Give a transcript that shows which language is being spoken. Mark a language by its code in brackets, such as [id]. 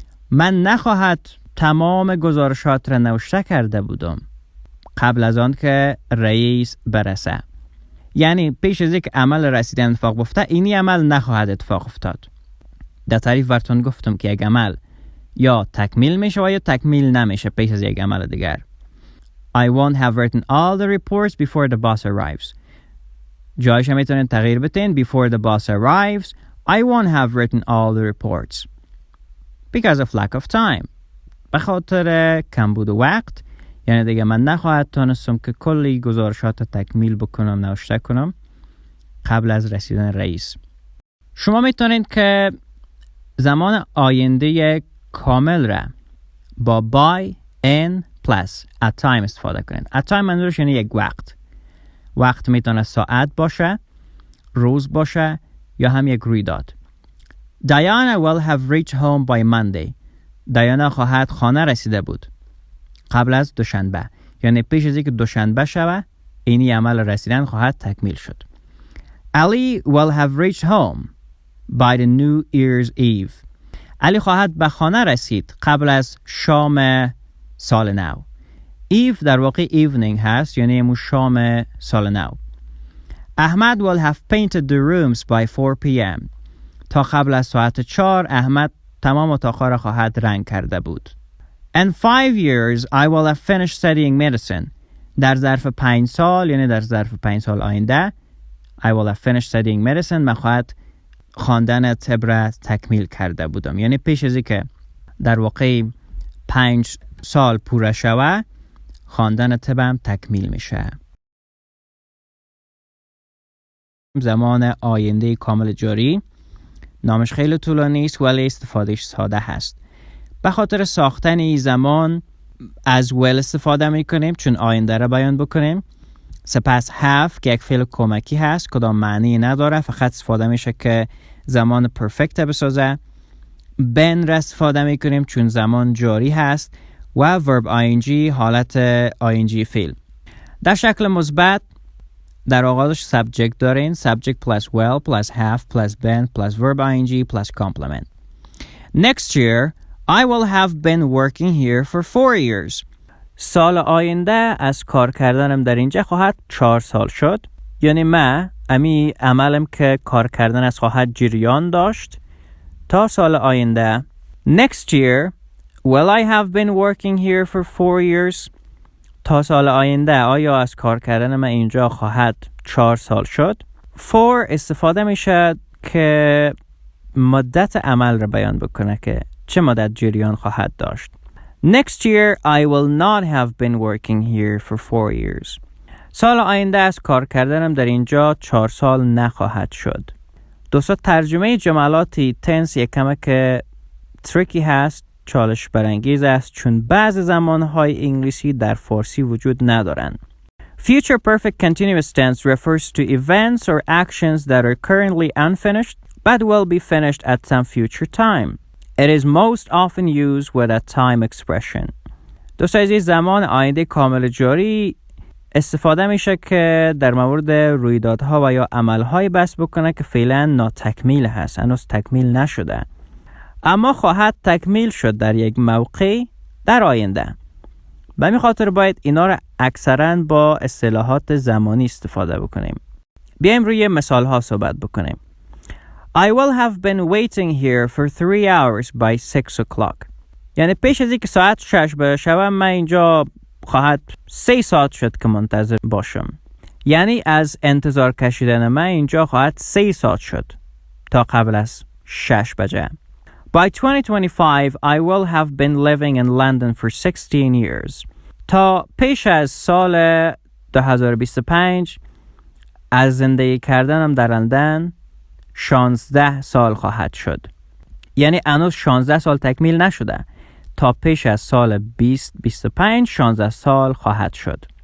[fa] من نخواهد تمام گزارشات را نوشته کرده بودم قبل از آن که رئیس برسه. یعنی پیش از اینکه عمل رسیدن اتفاق بیفته اینی عمل نخواهد اتفاق افتاد. در تعریف براتون گفتم که یک عمل یا تکمیل میشه و یا تکمیل نمیشه پیش از یک عمل دیگر. [en] I won't have written all the reports before the boss arrives. [fa] جایش هم میتونین تغییر بتین. [en] Before the boss arrives, I won't have written all the reports. Because of lack of time. [fa] به خاطر کمبود وقت، یعنی دیگه من نخواهد تانستم که کلی گزارشات تکمیل بکنم، نوشته کنم قبل از رسیدن رئیس. شما میتونید که زمان آینده کامل را با by, in, plus at time استفاده کنید. at time منظورش یعنی یک وقت. وقت میتونه ساعت باشه، روز باشه یا هم یک رویداد. [en] Diana will have reached home by Monday. [fa] دیانا خواهد خانه رسیده بود قبل از دوشنبه، یعنی پیش از اینکه دوشنبه شوه اینی عمل رسیدن خواهد تکمیل شد. [en] Ali will have reached home by the New Year's Eve. [fa] علی خواهد به خانه رسید قبل از شام سال نو. Eve در واقع evening هست، یعنی امو شام سال نو. [en] Ahmad will have painted the rooms by 4 p.m. [fa] تا قبل از ساعت 4 احمد تمام اتاقها را خواهد رنگ کرده بود. [en] In 5 years I will have finished studying medicine. [fa] در ظرف 5 سال، یعنی در ظرف 5 سال آینده [en] I will have finished studying medicine، [fa] من خواهد خواندن طب را تکمیل کرده بودم. یعنی پیش از اینکه در واقع 5 سال پوره شوه خواندن طبم تکمیل میشه. زمان آینده کامل جاری نامش خیلی طولانی است ولی استفادهش ساده هست. به خاطر ساختن این زمان از will استفاده میکنیم چون آینده را بیان بکنیم. سپس have که یک فعل کمکی هست، کدام معنی نداره، فقط استفاده میشه که زمان پرفکت بسازه. been را استفاده میکنیم چون زمان جاری هست و verb ing حالت ing فعل. در شکل مثبت در آغازش [en] subject دارین، subject plus will plus have plus been plus verb ing plus complement. Next year I will have been working here for 4 years. [fa] سال آینده از کار کردنم در اینجا خواهد 4 سال شد. یعنی من امی عملم که کار کردن از خواهد جریان داشت تا سال آینده. [en] Next year will I have been working here for 4 years. [fa] تا سال آینده آیا از کار کردن من اینجا خواهد 4 سال شد. for استفاده میشه که مدت عمل را بیان بکنه که چه مدت جریان خواهد داشت. [en] Next year I will not have been working here for 4 years. [fa] سال آینده از کار کردنم در اینجا 4 سال نخواهد شد. دوستا ترجمه جملاتی تنس یک کمه که تریکی هست، چالش برانگیز است چون بعض زمانهای انگلیسی در فارسی وجود ندارن. [en] Future perfect continuous tense refers to events or actions that are currently unfinished but will be finished at some future time. It is most often used with a time expression. [fa] دوست عزیز، زمان آینده کامل جاری استفاده میشه که در مورد رویدادها و یا عملهای بحث بکنه که فعلا ناتکمیل هست، هنوز تکمیل نشده اما خواهد تکمیل شد در یک موقع در آینده. به همین خاطر باید اینا رو اکثرا با اصطلاحات زمانی استفاده بکنیم. بیایم روی مثال ها صحبت بکنیم. [en] I will have been waiting here for 3 hours by 6 o'clock. [fa] یعنی پیش از اینکه ساعت 6 بشه من اینجا خواهد 3 ساعت شد که منتظر باشم. یعنی از انتظار کشیدن من اینجا خواهد 3 ساعت شد تا قبل از 6 بجه. [en] By 2025 I will have been living in London for 16 years. [fa] تا پیش از سال 2025 از زندگی کردنم در لندن 16 سال خواهد شد. یعنی هنوز 16 سال تکمیل نشده. تا پیش از سال 2025 16 سال خواهد شد.